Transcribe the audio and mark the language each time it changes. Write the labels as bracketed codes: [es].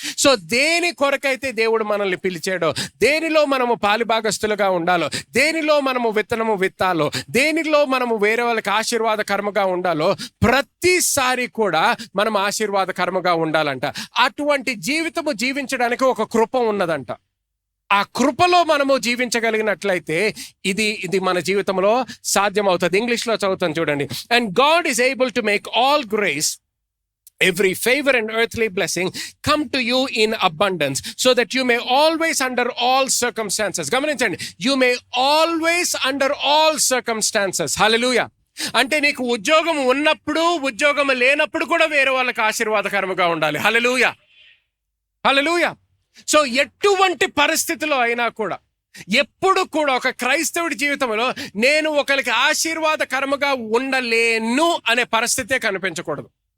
[te] So దేని కొరకైతే దేవుడు మనల్ని పిలిచాడో, దేనిలో మనము పాలిభాగస్తులుగా ఉండాలో, దేనిలో మనము విత్తనము విత్తాలో, దేనిలో మనము వేరే వాళ్ళకి ఆశీర్వాదకరముగా ఉండాలో, ప్రతిసారి కూడా మనం ఆశీర్వాదకరముగా ఉండాలంట. అటువంటి జీవితము జీవించడానికి ఒక కృప ఉన్నదంట. ఆ కృపలో మనము జీవించగలిగినట్లయితే ఇది మన జీవితంలో సాధ్యమవుతుంది. ఇంగ్లీష్లో చదువుతాను చూడండి. [en] And God is able to make all grace, every favor and earthly blessing come to you in abundance, so that you may always under all circumstances. గమనించండి, you may always under all circumstances. [te] hallelujah. అంటే నీకు ఉద్యోగం ఉన్నప్పుడు ఉద్యోగం లేనప్పుడు కూడా వేరే వాళ్ళకి ఆశీర్వాదకరముగా ఉండాలి. హల్లెలూయా. హల్లెలూయా. సో ఎటువంటి పరిస్థితిలో అయినా కూడా, ఎప్పుడు కూడా ఒక క్రైస్తవుడి జీవితంలో నేను ఒకరికి ఆశీర్వాదకరముగా ఉండలేను అనే పరిస్థితే కనిపించకూడదు.